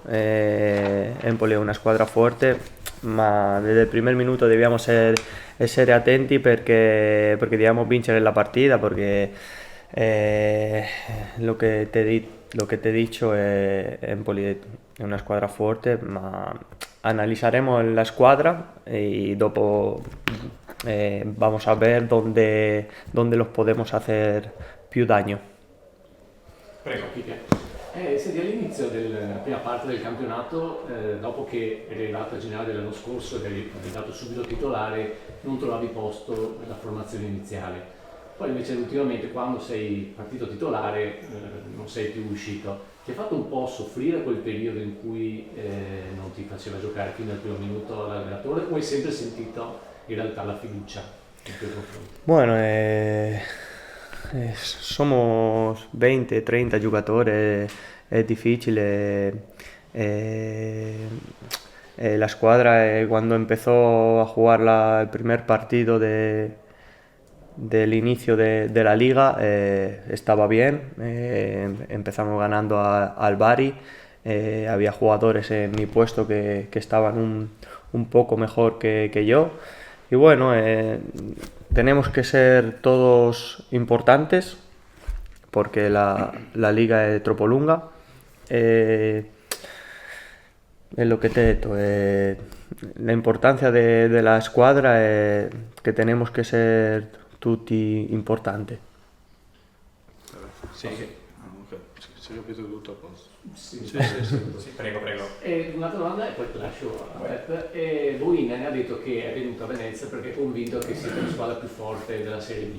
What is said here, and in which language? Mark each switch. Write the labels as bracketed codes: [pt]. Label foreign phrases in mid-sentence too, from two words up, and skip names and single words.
[it] Empoli è una squadra forte, ma desde il primo minuto dobbiamo essere attenti perché dobbiamo vincere la partita, perché lo che ti dico è Empoli è una squadra forte, ma analizzeremo la squadra y dopo [es] vamos a ver dónde los podemos hacer [it] più daño. Prego, Peter. Senti, all'inizio della prima parte del campionato, dopo che eri arrivato a gennaio dell'anno scorso ed eri diventato subito titolare, non trovavi posto nella formazione iniziale. Poi invece ultimamente, quando sei partito titolare, non sei più uscito. Ti ha fatto un po' soffrire quel periodo in cui non ti faceva giocare fino al primo minuto l'allenatore, o hai sempre sentito in realtà la fiducia nei tuoi confronti? [es] Bueno, somos 20-30 jugadores, es difícil. La squadra cuando empezó a jugar el primer partido del inicio de la liga estaba bien. Empezamos ganando al Bari. Había jugadores en mi puesto que estaban un poco mejor que yo. Y bueno, tenemos que ser todos importantes porque la liga es [it] troppo lunga. [es] Es lo que te he detto, la importancia de la squadra [it] è che [es] tenemos que ser [it] tutti importanti. Sì, ok. Se ho capito tutto a posto. Sì, Sì, prego. un'altra domanda e poi ti lascio a Pep. Boin ha detto che è venuto a Venezia perché è convinto che siete la squadra più forte della Serie B.